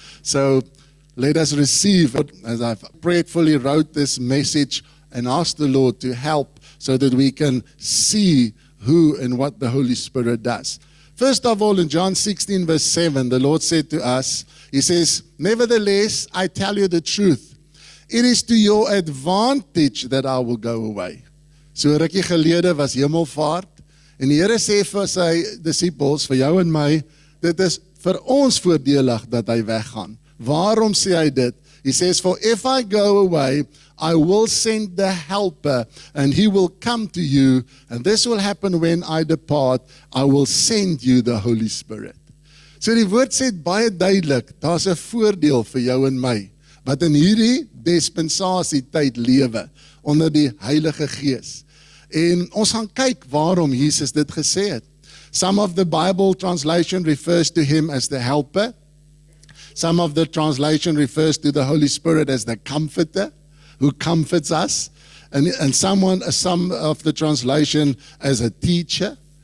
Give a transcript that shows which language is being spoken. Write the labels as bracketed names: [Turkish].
[English] So let us receive it as I've prayerfully wrote this message and ask the Lord to help so that we can see who and what the Holy Spirit does. First of all, in John 16, verse 7, the Lord said to us, he says, "Nevertheless, I tell you the truth. It is to your advantage that I will go away." [Afrikaans] So rukkie gelede was hemelvaart, en die Here sê vir sy disippels, vir jou en my, dit is vir ons voordelig dat hy weggaan. Waarom sê hy dit? [English] He says, "For if I go away, I will send the helper, and he will come to you, and this will happen when I depart. I will send you the Holy Spirit." [Afrikaans] So die woord sê baie duidelik, daar's 'n voordeel vir jou en my, wat in hierdie dispensasie tyd lewe, onder die Heilige Gees. En ons gaan kyk waarom Jesus dit gesê het. [English] Some of the Bible translation refers to him as the helper. Some of the translation refers to the Holy Spirit as the comforter, who comforts us, and some of the translation as a teacher.